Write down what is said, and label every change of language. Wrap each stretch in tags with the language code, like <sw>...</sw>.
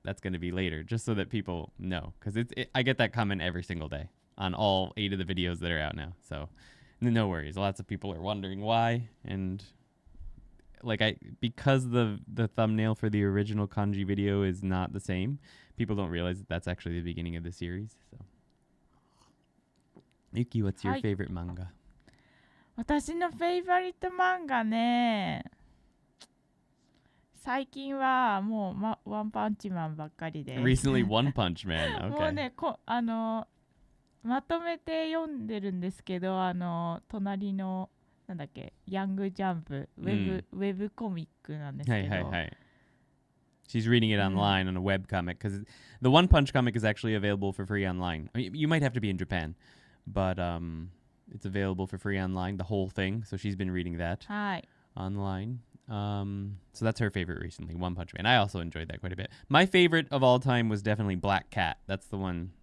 <en>That's going to be later, just so that people know. Because I get that comment every single day on all 8 of the videos that are out now. So no worries. Lots of people are wondering why. And because the thumbnail for the original kanji video is not the same, people don't realize that that's actually the beginning of the series. So, Yuki, what's your favorite manga?</en> <ja>私のフェイバリット漫画ね、最近はもう、ワンパンチマンばっかりで</ja> <en>Recently, One Punch Man.</en> <ja>もう</ja> <en>Okay.</en> <ja>ねまとめて読んでるんですけど、隣のなんだっけ、ヤングジャンプウェブコミックなんですけど、</ja> <en>She's reading it online on a web comic because the One Punch comic is actually available for free online. I mean, you might have to be in Japan, but it's available for free online, the whole thing. So she's been reading that</en> <ja>はい、</ja> <en>online. So that's her favorite recently, One Punch Man. I also enjoyed that quite a bit. My favorite of all time was definitely Black Cat. That's the one.</en>